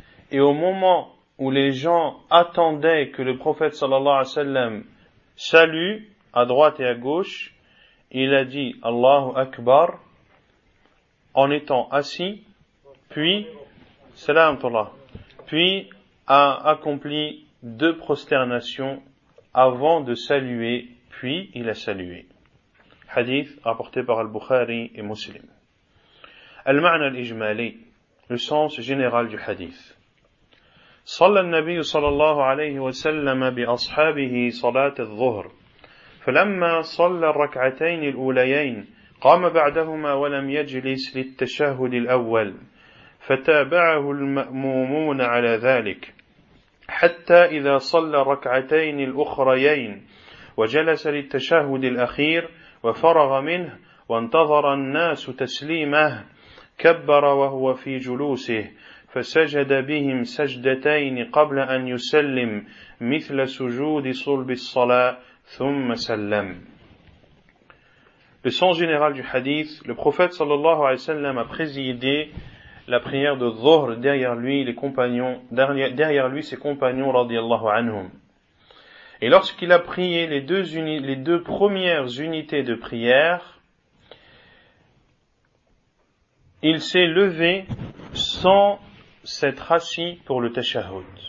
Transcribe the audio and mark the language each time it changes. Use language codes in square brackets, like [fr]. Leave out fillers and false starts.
[fr] Et au moment où les gens attendaient que le prophète sallallahu alayhi wa sallam salue à droite et à gauche, il a dit Allahu Akbar en étant assis. Puis, salam tullah. Puis, a accompli deux prosternations avant de saluer, puis il a salué. Hadith rapporté par Al-Bukhari et Muslim. [ar] Al-Ma'na al-Ijmali, [fr] le sens général du hadith. [ar] صلى النبي صلى الله عليه وسلم بأصحابه صلاة الظهر فلما صلى الركعتين الأوليين قام بعدهما ولم يجلس للتشهد الأول فتابعه المأمومون على ذلك حتى إذا صلى الركعتين الأخريين وجلس للتشهد الأخير وفرغ منه وانتظر الناس تسليمه كبر وهو في جلوسه فسجد بهم سجدتين قبل أن يسلم مثل سجود صلب الصلاة ثم سلم. [fr] Le sens général du hadith, le prophète sallallahu alayhi wa sallam a présidé la prière de Dhuhr derrière lui les compagnons, derrière lui ses compagnons radiyallahu anhum. Et lorsqu'il a prié les deux premières unités de prière, il s'est levé sans s'être assis pour le tashahhud.